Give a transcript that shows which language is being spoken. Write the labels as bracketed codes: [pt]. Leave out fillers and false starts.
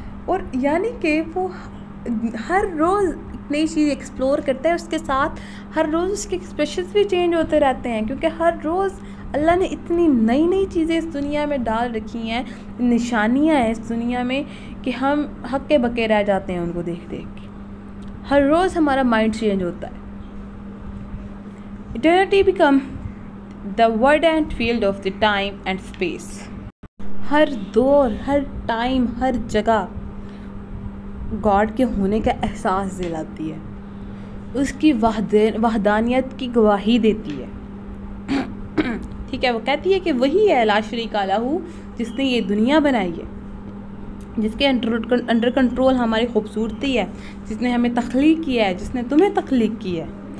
[ur] اور یعنی کہ وہ ہر روز ایک نئی چیز ایکسپلور کرتا ہے، اس کے ساتھ ہر روز اس کے ایکسپریشنس بھی چینج ہوتے رہتے ہیں، کیونکہ ہر روز اللہ نے اتنی نئی چیزیں اس دنیا میں ڈال رکھی ہیں، نشانیاں ہیں اس دنیا میں کہ ہم ہکے بکے رہ جاتے ہیں ان کو دیکھ کے. ہر روز ہمارا مائنڈ چینج ہوتا ہے. [en] Eternity become the verdant field of the time and space. [ur] ہر دور، ہر ٹائم، ہر جگہ گاڈ کے ہونے کا احساس دلاتی ہے، اس کی وحدانیت کی گواہی دیتی ہے. ٹھیک ہے، وہ کہتی ہے کہ وہی ہے لا شریک لہ، جس نے یہ دنیا بنائی ہے، جس کے انڈر کنٹرول ہماری خوبصورتی ہے، جس نے ہمیں تخلیق کیا ہے، جس نے تمہیں تخلیق کیا ہے.